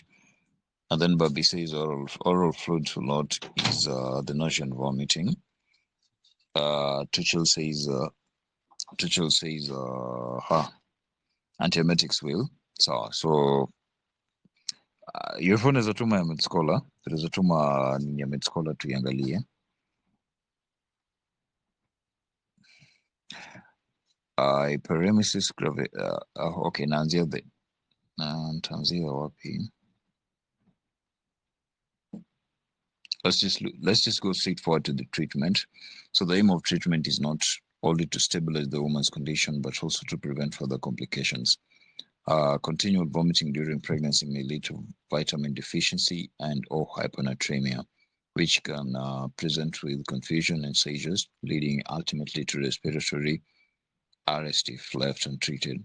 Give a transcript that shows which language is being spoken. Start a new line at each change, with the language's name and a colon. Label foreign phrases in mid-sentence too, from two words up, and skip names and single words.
English: And then Babi says oral fluid to lot is the nausea and vomiting. Tuchel says antiemetics will. So your phone is a
Swahili: tuma ya
English: Medscola. There is a
Swahili: tuma ya Medscola tuiangalie. Paremesis gravi okay, naanzia nitaanzia wapi?
English: Let's just go straight forward to the treatment. So the aim of treatment is not only to stabilize the woman's condition, but also to prevent further complications. Continual vomiting during pregnancy may lead to vitamin deficiency and or hyponatremia, which can present with confusion and seizures, leading ultimately to respiratory arrest if left untreated.